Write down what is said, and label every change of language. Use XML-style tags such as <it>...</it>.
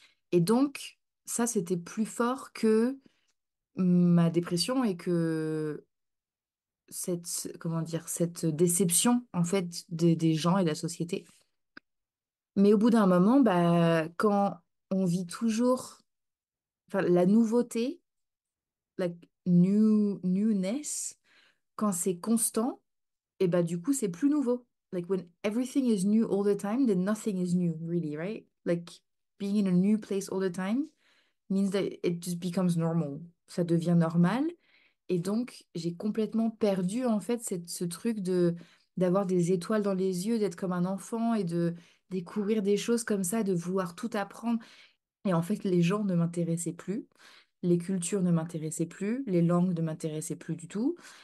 <fr>Et donc, ça, c'était plus fort que ma dépression et que comment dire, cette déception, en fait, des gens et de la société. Mais au bout d'un moment, bah, quand on vit toujours, enfin, la nouveauté, la newness, quand c'est constant, et bah, du coup, c'est plus nouveau.</fr> <en>Like, when everything is new all the time, then nothing is new, really, right? Like, being in a new place all the time means that it just becomes normal.</en> <fr>Ça devient normal. Et donc, j'ai complètement perdu, en fait, ce truc d'avoir des étoiles dans les yeux, d'être comme un enfant et de découvrir des choses comme ça, de vouloir tout apprendre. Et en fait, les gens ne m'intéressaient plus, les cultures ne m'intéressaient plus, les langues ne m'intéressaient plus du tout.</fr>